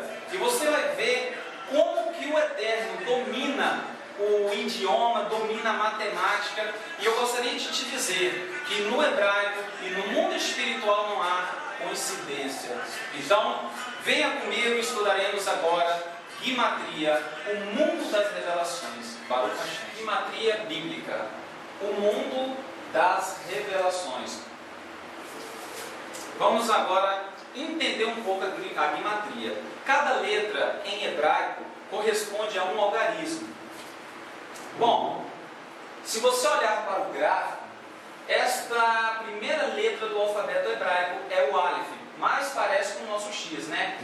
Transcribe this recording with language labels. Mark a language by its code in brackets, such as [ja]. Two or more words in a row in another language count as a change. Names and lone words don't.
[pt] E você vai ver como que o Eterno domina o idioma, domina a matemática. E eu gostaria de te dizer que no hebraico e no mundo espiritual não há coincidência. Então, venha comigo e estudaremos agora gimatria, o mundo das revelações. [he] ברוך השם. [pt] Gimatria bíblica, o mundo das revelações. Vamos agora entender um pouco a gimatria. Cada letra em hebraico corresponde a um algarismo. Bom, se você olhar para o gráfico, esta primeira letra do alfabeto hebraico é o Aleph, mas parece com o nosso X, né?